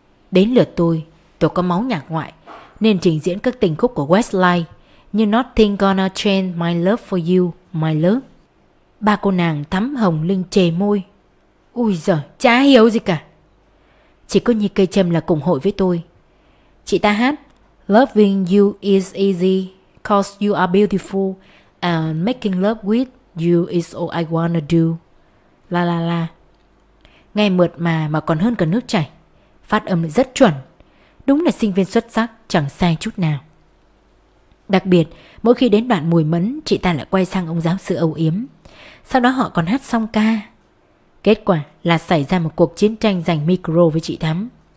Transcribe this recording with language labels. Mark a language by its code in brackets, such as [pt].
[vi] Đến lượt tôi có máu nhạc ngoại, nên trình diễn các tình khúc của Westlife như Nothing Gonna Change My Love For You, My Love. Ba cô nàng Thắm, Hồng, Linh chề môi. Ui giời, chả hiểu gì cả. Chỉ có Nhi Cây Trâm là cùng hội với tôi. Chị ta hát [en] Loving you is easy, cause you are beautiful, and making love with you is all I wanna do. La la la. [vi] Nghe mượt mà còn hơn cả nước chảy. Phát âm rất chuẩn. Đúng là sinh viên xuất sắc, chẳng sai chút nào. Đặc biệt, mỗi khi đến đoạn mùi mẫn, chị ta lại quay sang ông giáo sư âu yếm. Sau đó họ còn hát song ca. Kết quả là xảy ra một cuộc chiến tranh giành micro với chị Thắm.